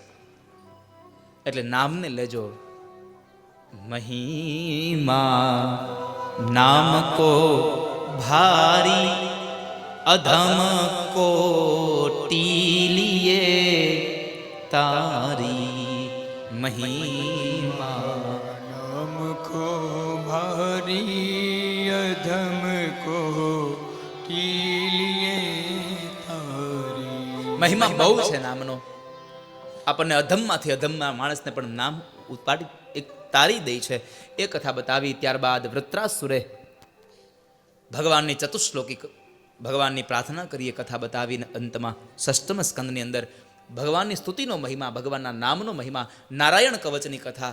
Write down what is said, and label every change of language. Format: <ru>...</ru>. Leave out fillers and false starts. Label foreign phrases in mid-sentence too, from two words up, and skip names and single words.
<gu>એટલે નામને લેજો.</gu> <hi>महिमा नाम को भारी अधम कोटी तारी. મહિમા नाम को भारी अधम को कीलिए तारी.</hi> <gu>મહિમા બહુ છે નામનો. આપણને અધમમાંથી અધમના માણસને પણ નામ ઉપાડી એક તારી દે છે. એ કથા બતાવી. ત્યારબાદ વૃત્રાસુરે ભગવાનની ચતુશ્લોકી ભગવાનની પ્રાર્થના કરી, એ કથા બતાવીને અંતમાં ષષ્ઠમ સ્કંદની અંદર ભગવાનની સ્તુતિનો મહિમા, ભગવાનના નામનો મહિમા, નારાયણ કવચની કથા.</gu>